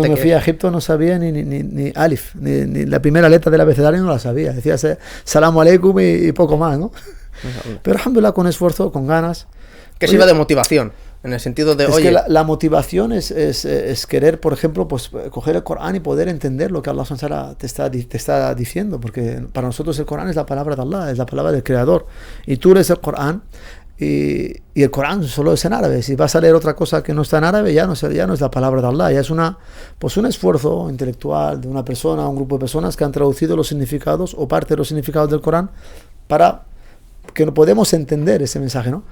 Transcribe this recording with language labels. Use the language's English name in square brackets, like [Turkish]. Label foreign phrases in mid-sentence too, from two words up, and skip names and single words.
[Spanish] cuando me fui a Egipto no sabía ni alif, ni la primera letra del abecedario no la sabía, decía [Arabic] سلام عليكم [Spanish] y poco más, ¿no? Pero alhamdulillah, con esfuerzo, con ganas. Que se iba de motivación. En el sentido de, que la motivación es querer, por ejemplo, pues coger el Corán y poder entender lo que [Arabic] الله سبحانه وتعالى [Spanish] te está diciendo, porque para nosotros el Corán es la palabra de Allah, es la palabra del Creador, y tú lees el Corán y el Corán solo es en árabe. Si vas a leer otra cosa que no está en árabe, ya no es la palabra de Allah, ya es un esfuerzo intelectual de una persona, un grupo de personas que han traducido los significados o parte de los significados del Corán para que no podemos entender ese mensaje, ¿no?